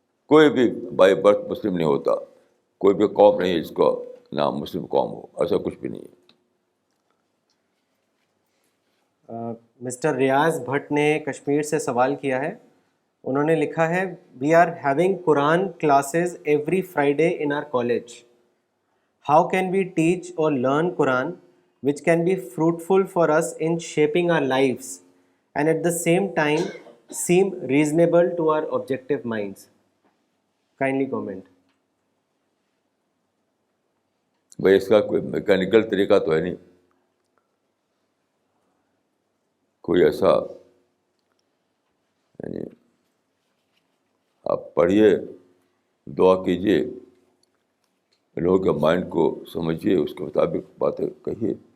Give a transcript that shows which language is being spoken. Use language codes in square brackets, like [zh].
[ur] کوئی بھی by birth مسلم نہیں ہوتا، کوئی بھی قوم نہیں ہے جس کا نام مسلم قوم ہو، ایسا کچھ بھی نہیں ہے. مسٹر ریاض بھٹ نے کشمیر سے سوال کیا ہے. انہوں نے لکھا ہے [en] We are having Quran classes every Friday in our college. How can we teach or learn Quran which can be fruitful for us in shaping our lives and at the same time seem reasonable to our objective minds? Kindly comment. [ur] بھائی اس کا کوئی mechanical طریقہ تو ہے نہیں، کوئی ایسا یعنی آپ پڑھیے، دعا کیجیے، لوگوں کے مائنڈ کو سمجھیے، اس کے مطابق باتیں کہیے.